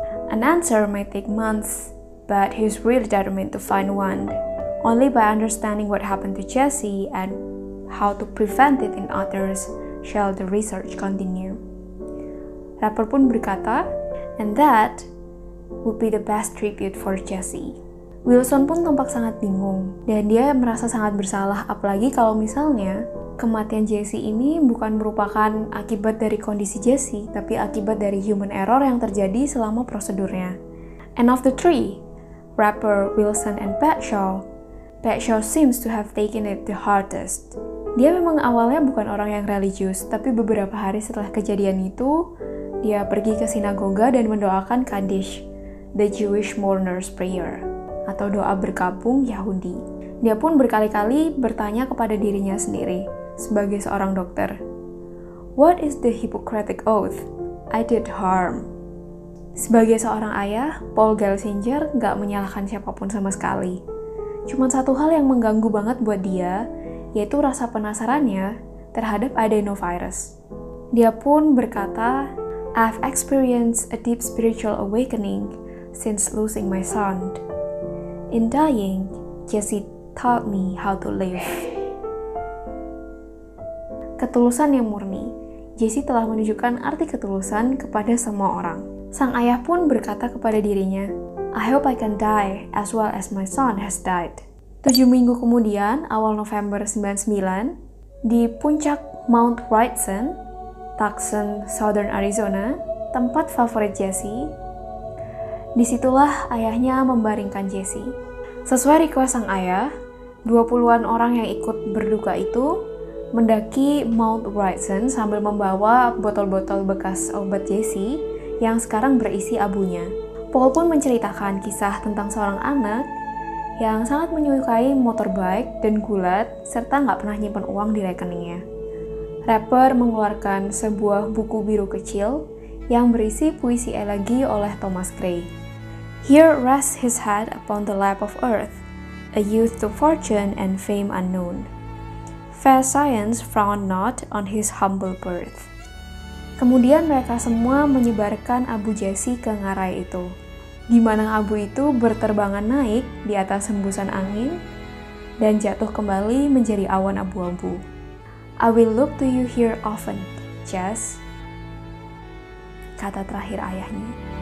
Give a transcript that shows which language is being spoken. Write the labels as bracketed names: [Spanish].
[English] An answer might take months, but he's really determined to find one. Only by understanding what happened to Jesse and how to prevent it in others shall the research continue. [Indonesian] Rapper pun berkata, [English] and that would be the best tribute for Jesse. [Indonesian] Wilson pun tampak sangat bingung, dan dia merasa sangat bersalah, apalagi kalau misalnya kematian Jesse ini bukan merupakan akibat dari kondisi Jesse, tapi akibat dari human error yang terjadi selama prosedurnya. [English] And of the three, rapper, Wilson, and Bradshaw seems to have taken it the hardest. [Indonesian] Dia memang awalnya bukan orang yang religius, tapi beberapa hari setelah kejadian itu, dia pergi ke sinagoga dan mendoakan Kaddish, [English] the Jewish mourner's prayer, [Indonesian] atau doa berkabung Yahudi. Dia pun berkali-kali bertanya kepada dirinya sendiri, sebagai seorang dokter, [English] "What is the Hippocratic Oath? I did harm." [Indonesian] Sebagai seorang ayah, Paul Gelsinger nggak menyalahkan siapapun sama sekali. Cuma satu hal yang mengganggu banget buat dia, yaitu rasa penasarannya terhadap adenovirus. Dia pun berkata, [English] "I've experienced a deep spiritual awakening since losing my son. In dying, Jesse taught me how to live." [Indonesian] Ketulusan yang murni. Jesse telah menunjukkan arti ketulusan kepada semua orang. Sang ayah pun berkata kepada dirinya, [English] "I hope I can die as well as my son has died." [Indonesian] 7 minggu kemudian, awal November 99, di puncak Mount Wrightson, Tucson, Southern Arizona, tempat favorit Jesse, disitulah ayahnya membaringkan Jesse. Sesuai request sang ayah, 20-an orang yang ikut berduka itu mendaki Mount Wrightson sambil membawa botol-botol bekas obat Jesse yang sekarang berisi abunya. Paul pun menceritakan kisah tentang seorang anak yang sangat menyukai motorbike dan gulat, serta nggak pernah nyimpan uang di rekeningnya. Rapper mengeluarkan sebuah buku biru kecil yang berisi puisi elegi oleh Thomas Gray. [English] Here rests his head upon the lap of earth, a youth to fortune and fame unknown. Fair science frowned not on his humble birth. [Indonesian] Kemudian mereka semua menyebarkan abu Jesse ke ngarai itu, di mana abu itu berterbangan naik di atas hembusan angin dan jatuh kembali menjadi awan abu-abu. [English] I will look to you here often, Jess, [Indonesian] kata terakhir ayahnya.